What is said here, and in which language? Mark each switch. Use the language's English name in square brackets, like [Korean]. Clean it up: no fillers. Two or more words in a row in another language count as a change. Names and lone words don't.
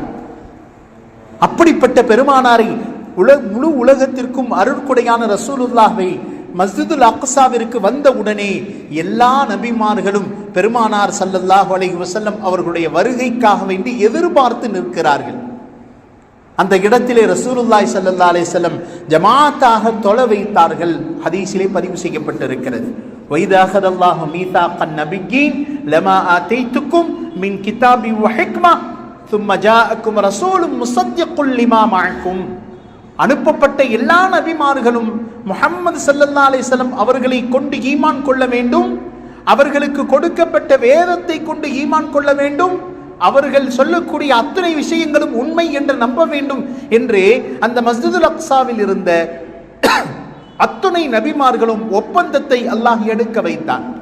[Tamil] அப்படிப்பட்ட பெருமானாரை முழு உலகத்திற்கும் அருட்கொடையான ரசூலுல்லாஹ்வை மஸ்ஜிதுல் அக்ஸாவிற்கு வந்த உடனே எல்லா நபிமார்களும் பெருமானார் [Arabic] صلى الله عليه وسلم [Tamil] அவர்களுடைய வருகைக்காக வேண்டி எதிர்பார்த்து நிற்கிறார்கள். அந்த இடத்திலே [Arabic] رسول الله صلى الله عليه وسلم [Tamil] ஜமாஅத்தாக தொழ வைத்தார்கள். ஹதீஸிலே பதிவு செய்யப்பட்டிருக்கிறது, [Arabic] وإذ أخذ الله ميثاق النبيين لما آتيتكم من كتاب وحكمة ثم جاءكم رسول مصدق لما معكم. [Tamil] அனுப்பப்பட்ட எல்லா நபிமார்களும் முஹம்மது [Arabic] صلى الله عليه وسلم [Tamil] அவர்களை கொண்டு ஈமான் கொள்ள வேண்டும், அவர்களுக்கு கொடுக்கப்பட்ட வேதத்தை கொண்டு ஈமான் கொள்ள வேண்டும், அவர்கள் சொல்லக்கூடிய அத்தனை விஷயங்களும் உண்மை என்று நம்ப வேண்டும் என்று அந்த மஸ்ஜிதுல் அக்ஸாவில் இருந்த அத்துணை நபிமார்களும் ஒப்பந்தத்தை அல்லாஹ் எடுக்க வைத்தான்.